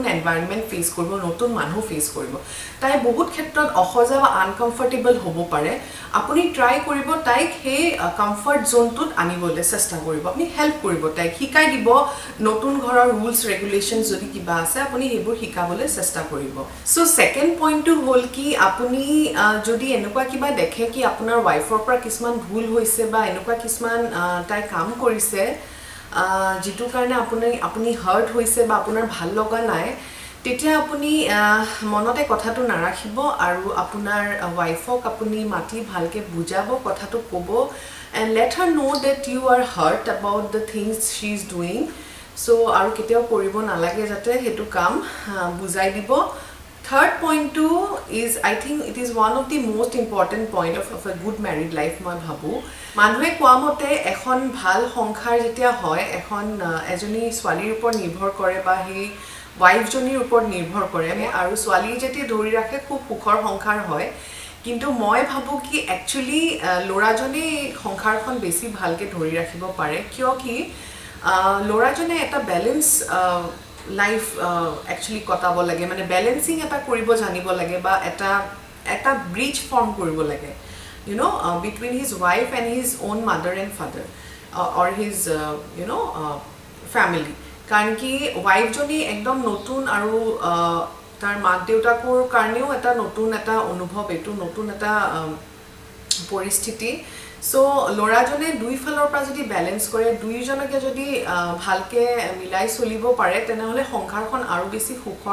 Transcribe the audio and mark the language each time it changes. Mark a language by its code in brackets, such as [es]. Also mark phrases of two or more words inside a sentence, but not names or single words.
[en] environment face [as] কৰিব নতুন মানুহ ফেস কৰিব তাই বহুত ক্ষেত্ৰত অসজা বা আনকমফৰ্টেবল হ'ব পাৰে আপুনি ট্ৰাই কৰিব তাইক হে কমফৰ্ট জোনটোত আনিবলৈ চেষ্টা কৰিব আপুনি হেল্প কৰিব তাইক শিকাই দিব নতুন ঘৰৰ [en] rules regulations [as] যদি কিবা আছে আপুনি হেবোৰ শিকাবলৈ চেষ্টা কৰিব সো [en] second point [as] হ'ল কি আপুনি যদি এনেকুৱা কিবা দেখে কি আপোনাৰ ওয়াইফৰ পৰা কিছুমান ভুল হৈছে বা এনেকুৱা কিছুমান তাই কাম কৰিছে যেটো কাৰণে আপুনি হাৰ্ট হৈছে বা আপোনাৰ ভাল লগা নাই তেতিয়া আপুনি মনতে কথাটো নাৰাখিব আৰু আপোনাৰ ওয়াইফক আপুনি মাটি ভালকে বুজাব কথাটো ক'ব [en] and let her know that you are hurt about the things she is doing so [as] আৰু কেতিয়াও কৰিব নালাগে যাতে হেতু কাম বুজাই দিব [en] Third point too is I think it is one of the most important point of a good married life [as] মই ভাবো মানুহে কোৱামতে এখন ভাল সংসাৰ যেতিয়া হয় এখন এজনী ছোৱালীৰ ওপৰত নিৰ্ভৰ কৰে বা হে ওয়াইফ জনীৰ ওপৰত নিৰ্ভৰ কৰে আৰু ছোৱালী যেতিয়া ধৰি ৰাখে খুব সুখৰ সংসাৰ হয় কিন্তু মই ভাবো কি একচুয়ালি লৰাজনে সংসাৰখন বেছি ভালকে ধৰি ৰাখিব পাৰে কিয় কি লৰাজনে এটা [en] balance life [as] actually কটাব লাগে মানে ব্যালেন্সিং এটা কৰিব জানিব লাগে বা এটা [en] bridge form [as] কৰিব লাগে [en] you know between his wife and his own mother and father or his [as] family কাৰণ কি ওয়াইফ জনী একদম নতুন আৰু তাৰ মাক দেউতাকৰ কাৰণেও এটা নতুন এটা অনুভৱ এটো নতুন এটা পৰিস্থিতি সো লৰাজনে দুই ফালৰ পৰা যদি ব্যালেন্স কৰে দুইজনকে যদি ভালকে মিলাই চলিব পাৰে তেনেহলে সংসাৰখন আৰু বেছি সুখৰ